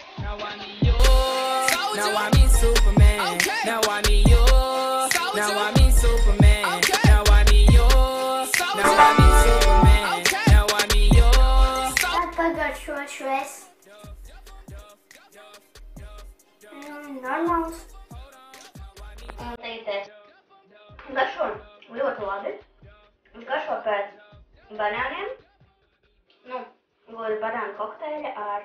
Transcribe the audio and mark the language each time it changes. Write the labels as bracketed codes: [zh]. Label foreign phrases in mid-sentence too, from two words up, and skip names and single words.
[en] Now I need you. Now I need Superman. Now I need you. Now I need Superman. Now I need you. Now I need Superman. Now I need you. [lv] Pagaršošu es. Normāls. Un tagad es garšo ļoti labi. Es garšo pēc banāniem. Nu, gluži banānu kokteļa ar...